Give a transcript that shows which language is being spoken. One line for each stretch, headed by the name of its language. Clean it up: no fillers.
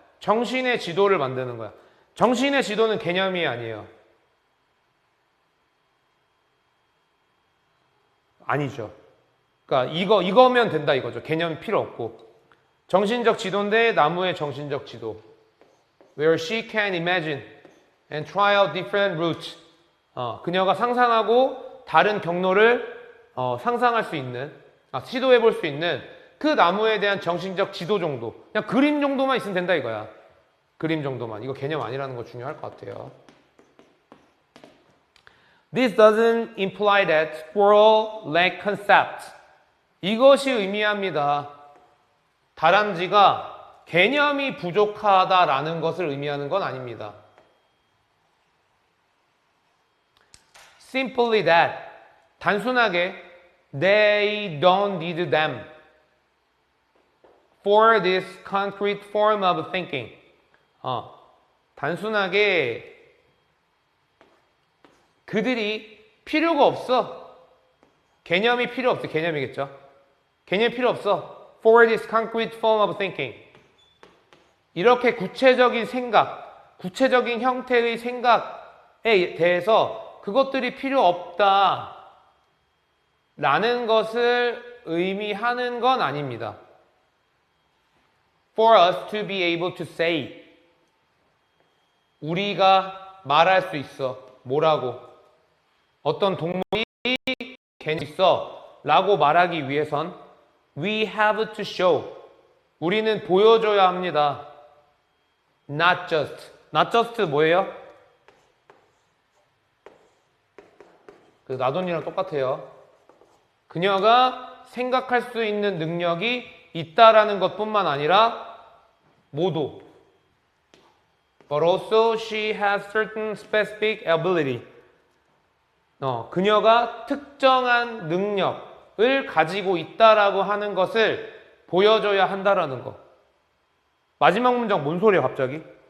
Korean: 정신의 지도를 만드는 거야. 정신의 지도는 개념이 아니에요. 아니죠. 그러니까 이거면 된다 이거죠. 개념 필요 없고. 정신적 지도인데 나무의 정신적 지도.
English: Where she can imagine and try out different routes.
Korean: 그녀가 상상하고 다른 경로를 상상할 수 있는, 시도해 볼 수 있는 그 나무에 대한 정신적 지도 정도. 그냥 그림 정도만 있으면 된다 이거야. 그림 정도만. 이거 개념 아니라는 거 중요할 것 같아요.
English: This doesn't imply that squirrel lack concept.
Korean: 이것이 의미합니다. 다람쥐가 개념이 부족하다라는 것을 의미하는 건 아닙니다.
English: Simply that.
Korean: 단순하게
English: they don't need them for this concrete form of thinking.
Korean: 단순하게 그들이 필요가 없어. 개념이 필요 없어. 개념이겠죠. 개념이 필요 없어.
English: For this concrete form of thinking.
Korean: 이렇게 구체적인 생각, 구체적인 형태의 생각에 대해서 그것들이 필요 없다 라는 것을 의미하는 건 아닙니다.
English: For us to be able to say.
Korean: 우리가 말할 수 있어. 뭐라고? 어떤 동물이 개념이 있어 라고 말하기 위해선
English: we have to show.
Korean: 우리는 보여줘야 합니다.
English: Not just. Not just
Korean: 뭐예요? 그 나돈이랑 똑같아요. 그녀가 생각할 수 있는 능력이 있다라는 것뿐만 아니라 모도.
English: But also she has certain specific ability.
Korean: 그녀가 특정한 능력을 가지고 있다라고 하는 것을 보여줘야 한다라는 거. 마지막 문장 뭔 소리야 갑자기?